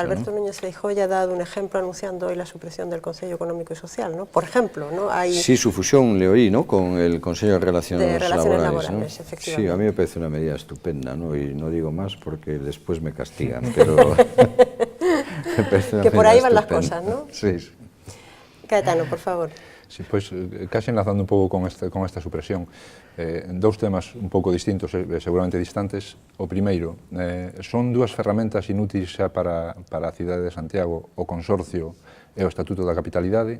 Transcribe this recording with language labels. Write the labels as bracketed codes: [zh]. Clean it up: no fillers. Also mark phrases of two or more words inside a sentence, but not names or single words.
[es] Alberto Núñez Feijóo ya ha dado un ejemplo anunciando hoy la supresión del Consejo Económico y Social, ¿no? Por ejemplo, ¿no? Sí, su fusión le oí, ¿no? Con el Consejo de Relaciones Laborales, ¿no? Efectivamente. Sí, a mí me parece una medida estupenda, ¿no? Y no digo más porque después me castigan, pero me parece una que por ahí van estupenda. Las cosas, ¿no? Sí, sí. Caetano, por favor. [gl] Sí, pois, casi enlazando un pouco con esta supresión, dous temas un pouco distintos, seguramente distantes. O primeiro, son dúas ferramentas inúteis xa para a cidade de Santiago, o consorcio e o Estatuto da Capitalidade.